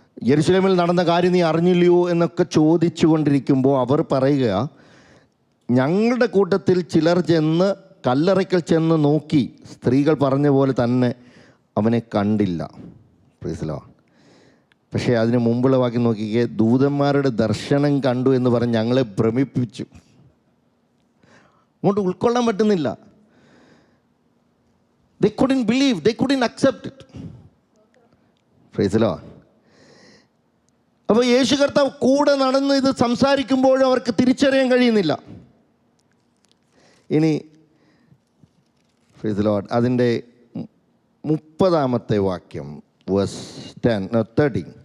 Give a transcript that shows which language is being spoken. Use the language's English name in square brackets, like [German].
[Malayalam] യെരുശലേമിൽ നടന്ന കാര്യം നീ അറിഞ്ഞില്ലയോ എന്നൊക്കെ ചോദിച്ചു കൊണ്ടിരിക്കുമ്പോൾ അവർ പറയുക, ഞങ്ങളുടെ കൂട്ടത്തിൽ ചിലർ ചെന്ന് കല്ലറയ്ക്കൽ ചെന്ന് നോക്കി, സ്ത്രീകൾ പറഞ്ഞ പോലെ തന്നെ അവനെ കണ്ടില്ല. Praise the Lord. പക്ഷേ അതിന് മുമ്പുള്ള വാക്യം നോക്കിക്കേ, ദൂതന്മാരുടെ ദർശനം കണ്ടു എന്ന് പറഞ്ഞ് ഞങ്ങളെ ഭ്രമിപ്പിച്ചു. അങ്ങോട്ട് ഉൾക്കൊള്ളാൻ പറ്റുന്നില്ല. [English] They couldn't believe, they couldn't accept it. Praise the Lord. [Malayalam] അപ്പോൾ യേശു കർത്താവ് കൂടെ നടന്ന് ഇത് സംസാരിക്കുമ്പോഴും അവർക്ക് തിരിച്ചറിയാൻ കഴിയുന്നില്ല. ഇനി പ്രൈസ് ദി ലോർഡ് അതിൻ്റെ 30-ാമത്തെ വാക്യം വേഴ്സ് 30.